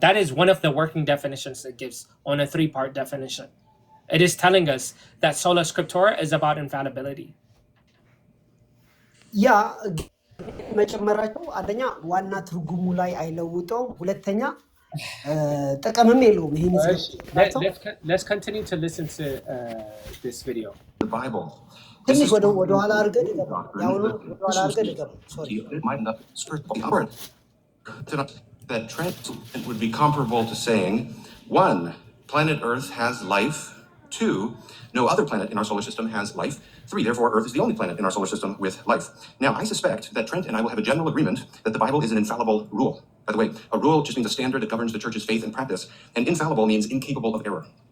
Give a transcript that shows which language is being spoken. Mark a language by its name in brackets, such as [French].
[English] That is one of the working definitions it gives on a three-part definition. It is telling us that sola scriptura is about infallibility. [Amharic] Yeah, መጨመራቸው አንደኛ ዋና ትርጉሙ ላይ አይለውጠው፣ ሁለተኛ ጠቀምም የለውም። ይሄን [English] Let's continue to listen to this video. The Bible. [Amharic] ትንሽ ወደ ኋላ አድርገን ያውኑ ወደ ኋላ አድርገን [English] that translation would be comparable to saying, 1, planet Earth has life. 2, no other planet in our solar system has life. 3, therefore Earth is the only planet in our solar system with life. Now, I suspect that Trent and I will have a general agreement that the Bible is an infallible rule. By the way, a rule just means a standard that governs the church's faith and practice, and infallible means incapable of error.